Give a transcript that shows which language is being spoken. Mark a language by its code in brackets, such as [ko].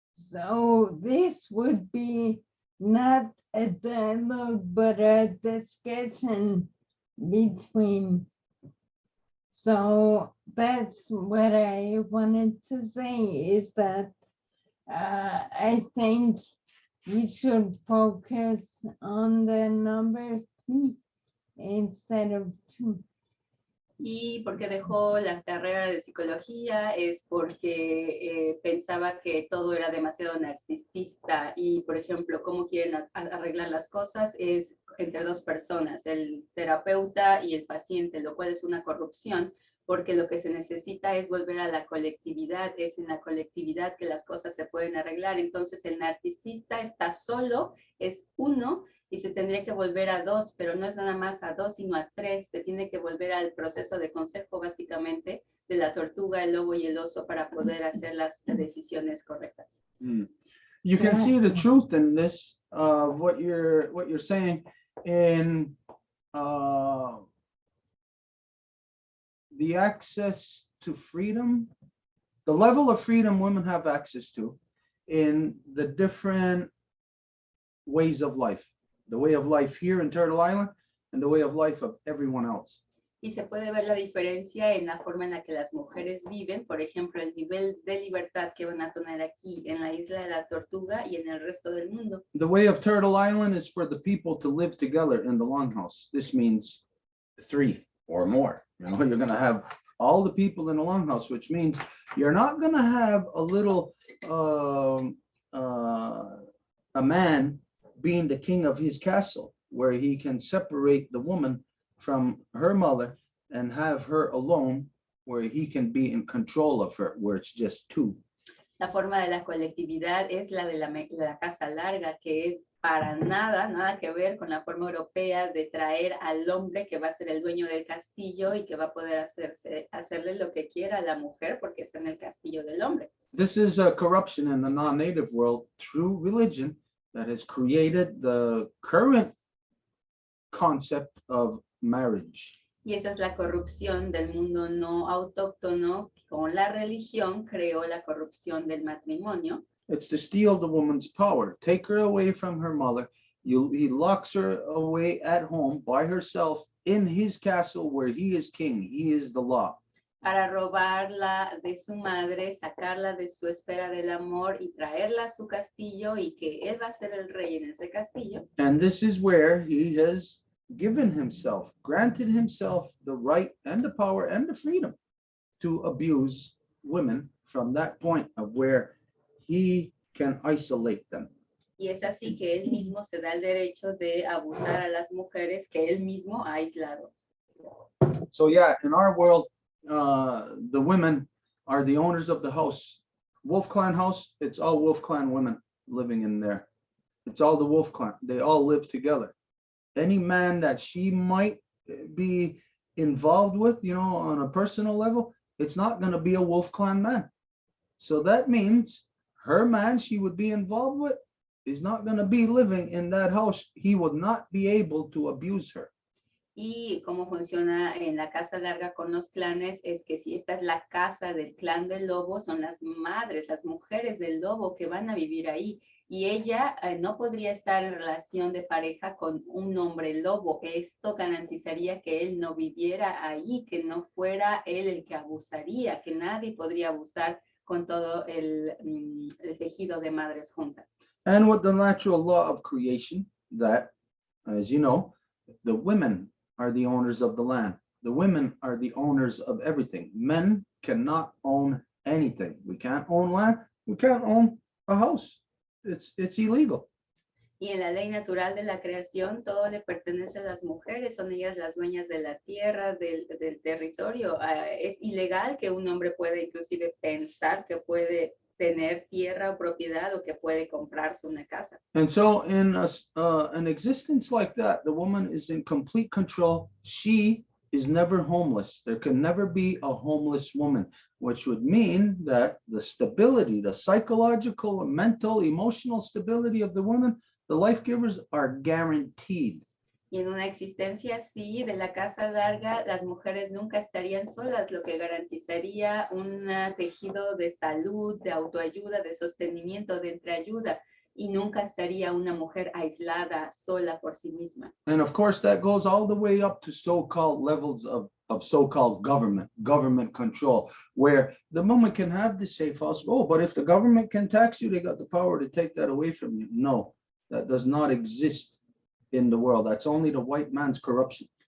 [en] So this would be not a dialogue, but a discussion between. So that's what I wanted to say, is that I think we should focus on the number 3 instead of 2. [es] Y porque dejó la carrera de psicología es porque pensaba que todo era demasiado narcisista y, por ejemplo, cómo quieren arreglar las cosas es entre 2 personas, el terapeuta y el paciente, lo cual es una corrupción, porque lo que se necesita es volver a la colectividad, es en la colectividad que las cosas se pueden arreglar. Entonces el narcisista está solo, es uno, y se tendría que volver a 2, pero no es nada más a 2, sino a 3. Se tiene que volver al proceso de consejo, básicamente, de la tortuga, el lobo y el oso para poder hacer las decisiones correctas. [en] You can see the truth in this, what you're saying in the access to freedom, the level of freedom women have access to in the different ways of life. The way of life here in Turtle Island and the way of life of everyone else. [es] Y se puede ver la diferencia en la forma en la que las mujeres viven, por ejemplo, el nivel de libertad que van a tener aquí en la isla de la Tortuga y en el resto del mundo. [en] The way of Turtle Island is for the people to live together in the longhouse. This means 3 or more. You know, you're going to have all the people in the longhouse, which means you're not going to have a little a man being the king of his castle, where he can separate the woman from her mother and have her alone, where he can be in control of her, where it's just 2. [es] La forma de la colectividad es la de la casa larga, que es para nada que ver con la forma europea de traer al hombre que va a ser el dueño del castillo y que va a poder hacerle lo que quiera a la mujer porque está en el castillo del hombre. [en] This is a corruption in the non-native world through religion that has created the current concept of marriage. [es] Y esa es la corrupción del mundo no autóctono, que con la religión creó la corrupción del matrimonio. [en] It's to steal the woman's power, take her away from her mother. He locks her away at home by herself in his castle where he is king, he is the law. [es] Para robarla de su madre, sacarla de su esfera del amor y traerla a su castillo y que él va a ser el rey en ese castillo. [en] And this is where he has given himself, granted himself the right and the power and the freedom to abuse women from that point of where he can isolate them. [es] Y es así que él mismo se da el derecho de abusar a las mujeres que él mismo ha aislado. [en] So yeah, in our world, the women are the owners of the house. Wolf Clan house, it's all Wolf Clan women living in there. It's all the Wolf Clan. They all live together. Any man that she might be involved with, you know, on a personal level, it's not going to be a Wolf Clan man. So that means her man she would be involved with is not going to be living in that house. He would not be able to abuse her. [es] Y cómo funciona en la casa larga con los clanes es que si esta es la casa del clan del lobo, son las madres, las mujeres del lobo que van a vivir ahí. y ella no podría estar en relación de pareja con un hombre lobo. Esto garantizaría que él no viviera ahí, que no fuera él el que abusaría, que nadie podría abusar con todo el tejido de madres juntas. [en] And with the natural law of creation, that, as you know, the women are the owners of the land. The women are the owners of everything. Men cannot own anything. We can't own land. We can't own a house. It's illegal. [es] Y en la ley natural de la creación, todo le pertenece a las mujeres, son ellas las dueñas de la tierra, del territorio. Es ilegal que un hombre pueda inclusive pensar que puede tener tierra o propiedad o que puede comprarse una casa. [en] And so in an existence like that, the woman is in complete control. She is never homeless. There can never be a homeless woman, which would mean that the stability, the psychological, mental, emotional stability of the woman, the life givers, are guaranteed. [es] Y en una existencia así, de la casa larga, las mujeres nunca estarían solas, lo que garantizaría un tejido de salud, de autoayuda, de sostenimiento, de entreayuda, y nunca estaría una mujer aislada, sola por sí misma. [en] And of course, that goes all the way up to so-called levels of so-called government control, where the woman can have the safe house. Oh, but if the government can tax you, they got the power to take that away from you. No, that does not exist in the world. That's only the white man's corruption.